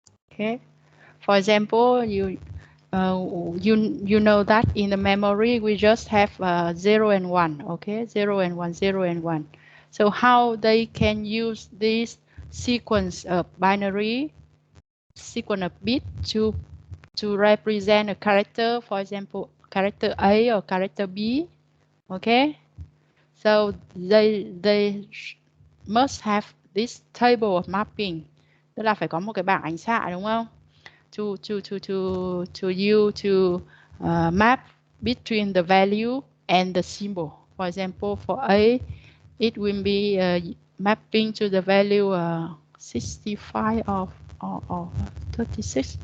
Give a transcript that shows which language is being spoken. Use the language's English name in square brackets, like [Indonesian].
[English] Okay, for example, you know that in the memory we just have 0 and 1. Okay, 0 and 1, 0 and 1. So how they can use this sequence of binary, sequence of bit to represent a character, for example, character A or character B. Okay, so they must have this table of mapping, [Vietnamese] tức là phải có một cái bảng ánh xạ, đúng không? [English] To map between the value and the symbol. For example, for A, it will be mapping to the value 65 or 36.